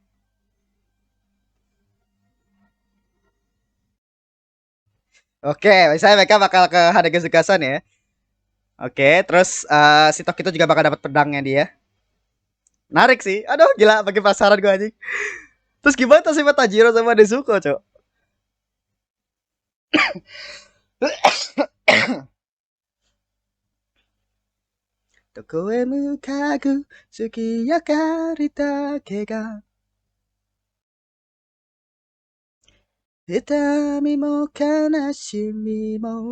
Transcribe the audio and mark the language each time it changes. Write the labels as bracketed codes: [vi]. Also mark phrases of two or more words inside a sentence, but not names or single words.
[id] Oke, misalnya mereka bakal ke Hanagezukasan ya. Oke, terus si Tokito juga bakal dapat pedangnya dia. Narik sih. Aduh, gila, bagi penasaran gue anjing. Terus gimana sih Tanjiro sama Nezuko, Cok? [ja] どこへ向かう月明かりだけが痛みも悲しみも